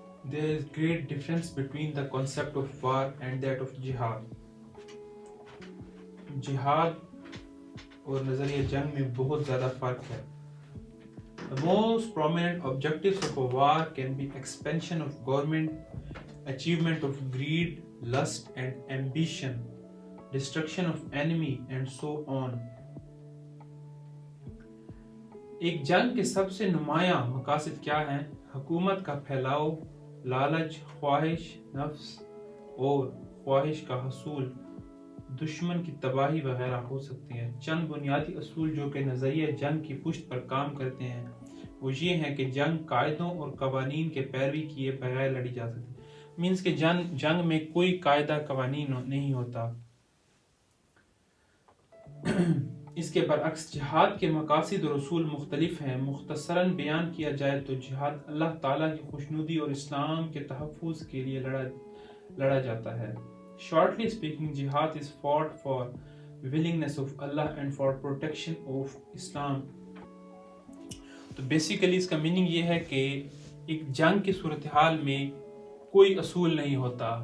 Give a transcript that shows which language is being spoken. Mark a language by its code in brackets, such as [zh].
[en] There is great difference between the concept of war and that of jihad. [ur] جہاد اور نظریہ جنگ میں بہت زیادہ فرق ہے. [en] The most prominent objectives of a war can be expansion of government, achievement of greed, lust and ambition, destruction of enemy and so on. [ur] ایک جنگ کے سب سے نمایاں مقاصد کیا ہیں؟ حکومت کا پھیلاؤ، لالچ، خواہش نفس اور خواہش کا حصول، دشمن کی تباہی وغیرہ ہو سکتی ہیں. چند بنیادی اصول جو کہ نظریہ جنگ کی پشت پر کام کرتے ہیں وہ یہ ہیں کہ جنگ قاعدوں اور قوانین کے پیروی کیے بغیر لڑی جا سکتی. مینس کہ جنگ میں کوئی قاعدہ قوانین نہیں ہوتا. اس کے برعکس جہاد کے مقاصد اور اصول مختلف ہیں. مختصراً بیان کیا جائے تو جہاد اللہ تعالیٰ کی خوشنودی اور اسلام کے تحفظ کے لیے لڑا جاتا ہے. [en] Shortly speaking, jihad is fought for willingness of Allah and for protection of Islam. [ur] تو بیسیکلی اس کا میننگ یہ ہے کہ ایک جنگ کی صورتحال میں کوئی اصول نہیں ہوتا.